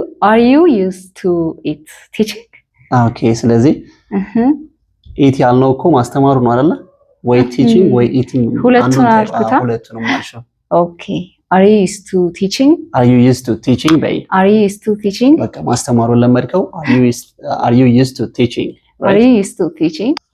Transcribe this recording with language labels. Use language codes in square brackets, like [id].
[en] are you used to it teaching? [am] okay ስለዚህ ኢት ያልነው እኮ ማስተማሩ ነው አይደለ? ወይ ቲቺንግ ወይ ኢቲንግ ሁለቱንም አልኩታ። ሁለቱንም አልሽው። [en] okay are you used to teaching? [am] በይ [en] are you used to teaching? [am] በቃ ማስተማሩን ለመድከው [en] are you used to teaching right? are you used to teaching?